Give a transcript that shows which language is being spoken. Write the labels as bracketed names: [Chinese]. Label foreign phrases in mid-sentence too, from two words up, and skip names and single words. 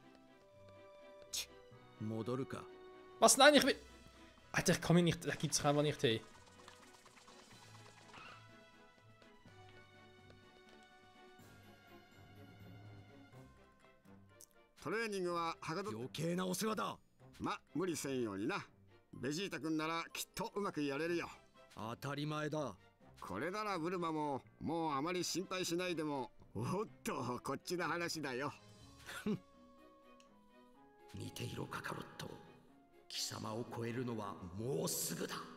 [German] Was? Nein, ich will... Alter, ich komme hier nicht... Da gibt's doch einfach nicht hin. [Japanese] Training ははかど余計なお世話だ。ま、無理せんようにな。ベジータ君ならきっとうまくやれるよ。当たり前だ。これならブルマももうあまり心配しないでも。おっと、こっちの話だよ。見ていろカカロット。貴様を超えるのはもうすぐだ。